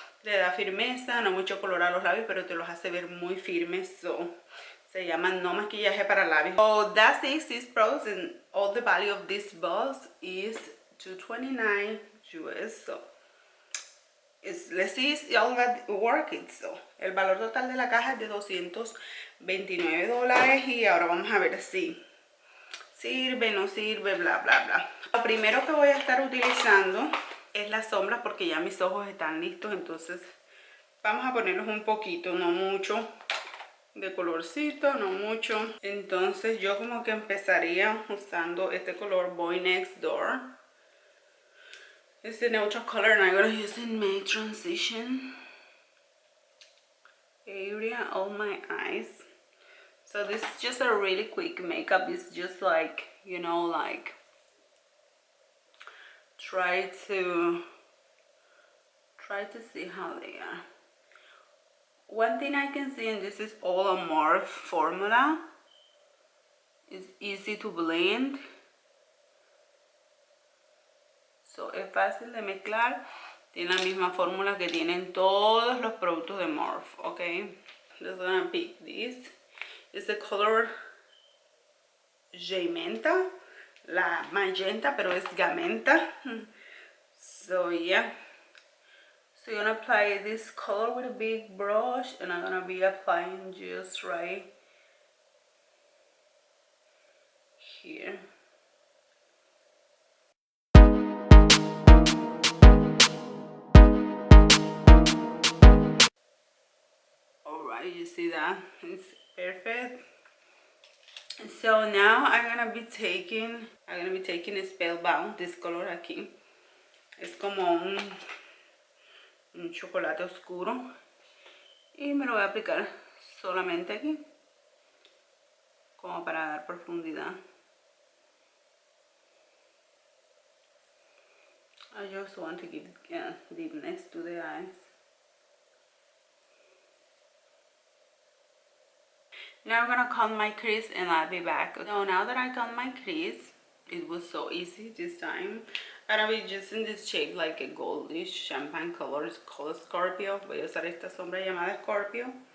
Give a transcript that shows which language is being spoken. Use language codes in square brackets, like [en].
[es] Le da firmeza, no mucho color a los labios, pero te los hace ver muy firmes. So se llama No Maquillaje para Labios. [en] So that's it, 6 products, and all the value of this box is $229 US. So let's see if y'all got working. [es] So el valor total de la caja es de $229, y ahora vamos a ver si sirve, no sirve, bla bla bla. Lo primero que voy a estar utilizando es la sombra, porque ya mis ojos están listos. Entonces vamos a ponerlos un poquito, no mucho de colorcito, no mucho. Entonces yo como que empezaría usando este color Boy Next Door. [en] It's the neutral color, and I'm gonna use it in my transition area on my eyes. So this is just a really quick makeup. It's just like, you know, like try to see how they are. One thing I can see, and this is all a Morphe formula, it's easy to blend. [es] So es fácil de mezclar. Tiene la misma fórmula que tienen todos los productos de Morphe, okay? [en] Just gonna pick this. It's the color Gementa. [es] La magenta, pero es Gamenta. [en] So yeah. So you're gonna apply this color with a big brush, and I'm gonna be applying just right here. Alright, you see that? It's Perfect. So now I'm gonna be taking Spellbound, this color aquí. [es] Es como un chocolate oscuro. Y me lo voy a aplicar solamente aquí, como para dar profundidad. [en] I just want to give deepness to the eyes. Now I'm gonna cut my crease and I'll be back. So now that I cut my crease, it was so easy this time. I'm gonna be using this shade like a goldish champagne color. It's called Scorpio. [es] Voy a usar esta sombra llamada Scorpio.